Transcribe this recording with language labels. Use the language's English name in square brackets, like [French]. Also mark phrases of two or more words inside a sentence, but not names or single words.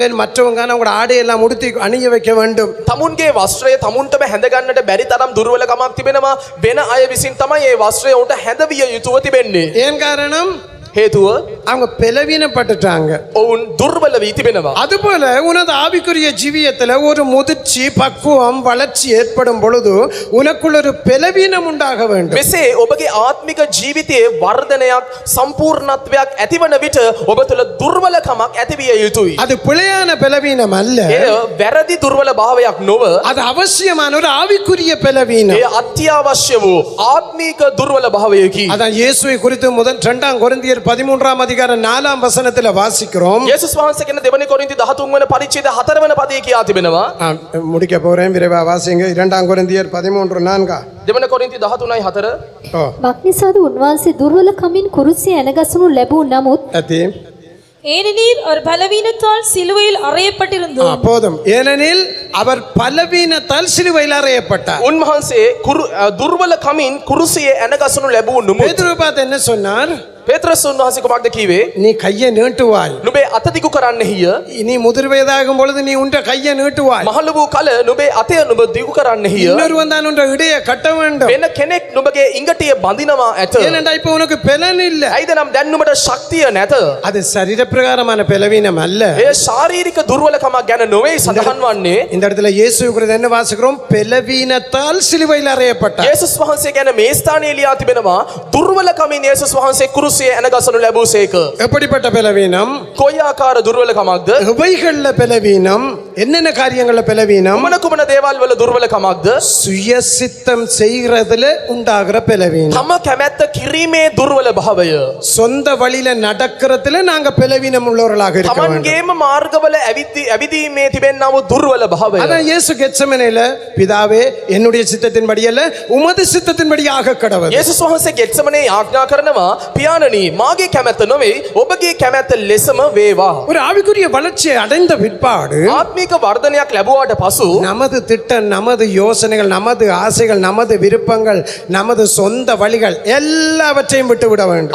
[Tamil] மற்றவங்க அவங்களோட ஆடையெல்லாம் உடுத்தி அணிய வைக்க வேண்டும். [Sinhala] තමුන්ගේ වස්ත්‍රය තමුන්ටම හැඳගන්නට බැරි තරම් දුර්වලකමක් තිබෙනවා. වෙන අය විසින් තමයි මේ වස්ත්‍රය උන්ට හැඳවිය යුතුව තිබෙන්නේ. [Tamil] ஏன் காரணம்? [Sinhala] හේතුව [Tamil] அவங்க பலவீனப்பட்டுட்டாங்க. [Sinhala] ඔවුන් දුර්වල වී තිබෙනවා. [Tamil] அதுபோல உனது ஆவிக்குரிய ஜீவியத்துல ஒரு முதிர்ச்சி, பக்குவம், வளர்ச்சி ஏற்படும் பொழுது உனக்குள்ள ஒரு பலவீனம் உண்டாக வேண்டும். [Sinhala] මෙසේ ඔබගේ ආත්මික ජීවිතයේ වර්ධනයක් සම්පූර්ණත්වයක් ඇතිවන විට ඔබ තුළ දුර්වලකමක් ඇතිවිය යුතුයි. [Tamil] அது பிழையான பலவீனம் அல்ல. [Sinhala] එය වැරදි දුර්වල භාවයක් නොව [Tamil] அது அவசியமான ஒரு ஆவிக்குரிய பலவீனம். [Sinhala] එය අත්‍යවශ්‍ය වූ ආත්මික දුර්වල භාවයකි. [Tamil] அதான் இயேசுவை குறித்து முதல் 2 கொரிந்தியர் 13 அதிகாரம் 4 வசனத்துல வாசிக்கிறோம். [Sinhala] යේසුස් වහන්සේ කියන දෙවනි කොරින්ති 13 වන පරිච්ඡේද 4 වන පදයේ කියා තිබෙනවා. [Tamil] முடிக்க போறேன், விரைவா வாசிங்க. 2 கொரிந்தியர் 13:4. [Sinhala] දෙවන කොරින්ති 13:4. මක්නිසාද උන්වහන්සේ දුර්වලකමින් කුරුසිය ඇනගසනු ලැබූ නමුත් அத்தி [Tamil] ஏனெனில் அவர் பலவீனத்தால் சிலுவையில் அறையப்பட்டிருந்தார். போதும். ஏனெனில் அவர் பலவீனத்தால் சிலுவையில் அறையப்பட்டார். [Sinhala] උන්වහන්සේ දුර්වලකමින් කුරුසියේ ඇනගසනු ලැබූ නුඹ. [Tamil] பேதுரு பார்த்து என்ன சொன்னார்? [Sinhala] පේත්‍රස් උන්වහන්සේ කොමක්ද කීවේ? [Tamil] நீ கையை நீட்டுவாய். [Sinhala] නුඹේ අත දිගු කරන්නෙහිය. [Tamil] நீ முதிர் வயதாகும் பொழுது நீ உன் கையை நீட்டுவாய். [Sinhala] මහලු වූ කල නුඹේ අතය නුඹ දිගු කරන්නෙහිය. [Tamil] இன்னொருவன் தான் உன் இடையை கட்ட வேண்டும். [Sinhala] වෙන කෙනෙක් නුඹගේ ඉඟටිය බඳිනවා ඇත. [Tamil] ஏனென்றா இப்ப உனக்கு பலன் இல்ல. [Sinhala] ඇයිද නම් දැන් නුඹට ශක්තිය නැත. [Tamil] அது சரீர பிரகாரமான பலவீனம் அல்ல. [Sinhala] එය ශාරීරික දුර්වලකමක් ගැන නොවේ සඳහන් වන්නේ. [Tamil] இந்த இடத்துல இயேசு குறித்து என்ன வாசிக்கிறோம்? பலவீனத்தால் சிலுவையில் அறையப்பட்டார். [Sinhala] යේසුස් වහන්සේ ගැන මේ ස්ථානයේ ලියා තිබෙනවා දුර්වලකමින් යේසුස් වහන්සේ කුරුසියේ ඇනගසනු ලැබූසේක. [Tamil] எப்படிப்பட்ட பலவீனம்? [Sinhala] කොයි ආකාර දුර්වලකමක්ද? [Tamil] எவைகள்ல பலவீனம்? என்னென்ன காரியங்கள்ல பலவீனம்? [Sinhala] කුමන කුමන දේවල් වල දුර්වලකමක්ද? [Tamil] சுயசித்தம் செய்யறதுல உண்டாகிற பலவீனம். [Sinhala] තම කැමැත්ත කිරීමේ දුර්වල භාවය. [Tamil] சொந்த வழியில நடக்கிறதுல நாங்க பலவீனம் உள்ளவர்களாக இருக்க வேண்டும். [Sinhala] තමන්ගේම මාර්ගවල ඇවිදීමේ තිබෙනා වූ දුර්වල භාවය. [Tamil] அதான் இயேசு கெத்செமனேல, பிதாவே என்னுடைய சித்தத்தின்படி அல்ல உமது சித்தத்தின்படியாக கடவுள். [Sinhala] යේසුස් වහන්සේ ගෙත්සමනේ ආඥා කරනවා පියාණනි මාගේ කැමැත්ත නොවේ ඔබගේ කැමැත්ත ලෙසම වේවා. [Tamil] ஒரு ஆவிக்குரிய வளர்ச்சியை அடைந்த பிற்பாடு [Sinhala] ආත්මික වර්ධනයක් ලැබුවාට පසු [Tamil] நமது திட்டம், நமது யோசனைகள், நமது ஆசைகள், நமது விருப்பங்கள், நமது சொந்த வழிகள் எல்லாவற்றையும் விட்டு விட வேண்டும்.